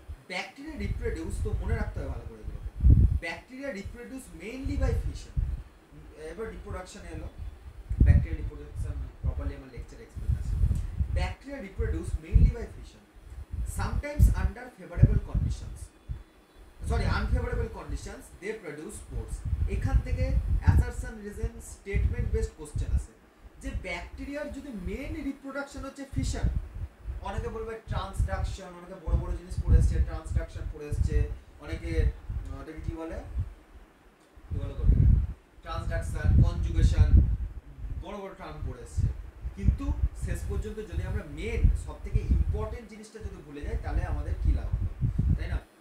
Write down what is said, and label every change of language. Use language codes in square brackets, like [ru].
[bn] Bacteria reproduce, তো মনে রাখতে হবে ভালো করে এগুলো, [en] Bacteria reproduce mainly by fission. [bn] এবার রিপ্রোডাকশন এলো, [en] bacteria reproduction properly [bn] আমার লেকচার এক্সপ্লেন আছে। [en] Bacteria reproduce mainly by fission, sometimes under favorable conditions, unfavorable conditions they produce spores। [bn] এখান থেকে assertion reason statement based question আছে, যে ব্যাকটেরিয়ার যদি মেইন রিপ্রোডাকশন হচ্ছে ফিশন, অনেকে বলবে ট্রান্সডাকশন, অনেকে বড় বড় জিনিস পড়ে এসছে, ট্রান্সডাকশন পড়ে এসছে, অনেকে ওটাকে কি বলে ট্রান্সডাকশন, কনজুগেশন, বড় বড় টার্ম পড়ে এসছে, কিন্তু শেষ পর্যন্ত যদি আমরা মেন সব থেকে ইম্পর্টেন্ট জিনিসটা যদি ভুলে যাই তাহলে আমাদের কি লাভ হবে, তাই না?